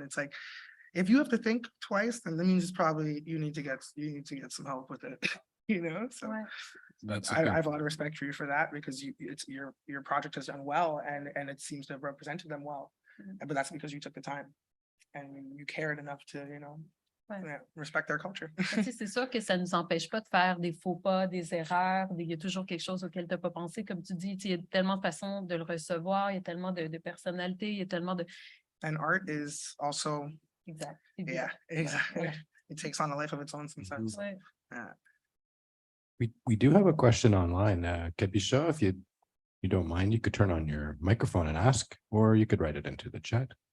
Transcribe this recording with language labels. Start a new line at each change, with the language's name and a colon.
English: It's like, if you have to think twice, then that means it's probably you need to get some help with it. So I have a lot of respect for you for that, because your project has done well and it seems to have represented them well. But that's because you took the time and you cared enough to respect their culture.
French: C'est sûr que ça ne nous empêche pas de faire des faux pas, des erreurs. Il y a toujours quelque chose auquel tu n'as pas pensé. Comme tu dis, il y a tellement de façons de le recevoir, il y a tellement de personnalités, il y a tellement de...
English: And art is also
French: Exact.
English: Yeah, exactly. It takes on a life of its own sometimes.
French: Ouais.
English: We do have a question online. Kabisha, if you don't mind, you could turn on your microphone and ask, or you could write it into the chat.